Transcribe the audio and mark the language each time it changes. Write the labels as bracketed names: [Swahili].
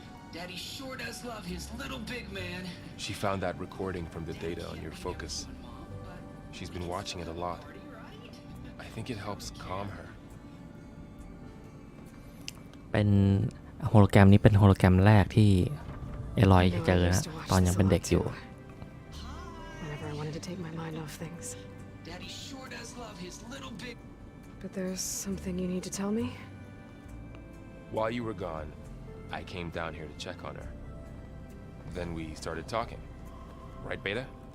[English] Daddy sure does love his little big man. She found that recording from the data on your focus. She's been watching it a lot. I think it helps calm her. [Thai] เป็นโฮโลแกรมนี้เป็นโฮโลแกรมแรกที่เอลอยเจอนะตอนยังเป็นเด็กอยู่ [English] Whenever I wanted to take my mind off things. Daddy sure does love his little big. But there's something you need to tell me? While you were gone, I came down here to check on her. Then we started talking. Right, Beta?